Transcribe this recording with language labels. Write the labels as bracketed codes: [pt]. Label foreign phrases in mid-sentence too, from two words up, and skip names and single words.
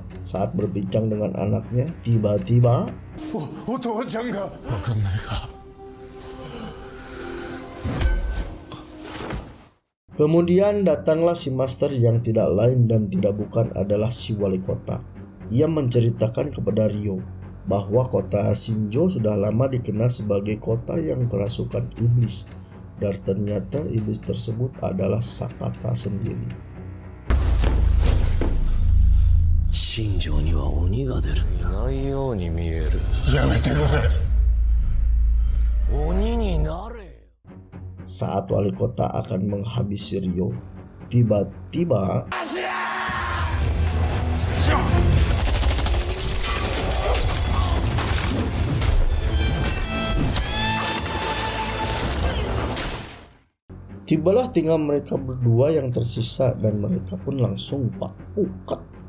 [id] Saat berbincang dengan anaknya, tiba-tiba kemudian datanglah si Master yang tidak lain dan tidak bukan adalah si wali kota. Ia menceritakan kepada Ryo bahwa kota Shinjo sudah lama dikenal sebagai kota yang kerasukan iblis. Dan ternyata iblis tersebut adalah Sakata sendiri. [ja] 新庄には鬼が出る。いないように見える。やめてくれ。鬼になれ。 [id] Saat wali kota akan menghabisi Ryo, tiba-tiba tibalah tinggal mereka berdua yang tersisa dan mereka pun langsung pakukat.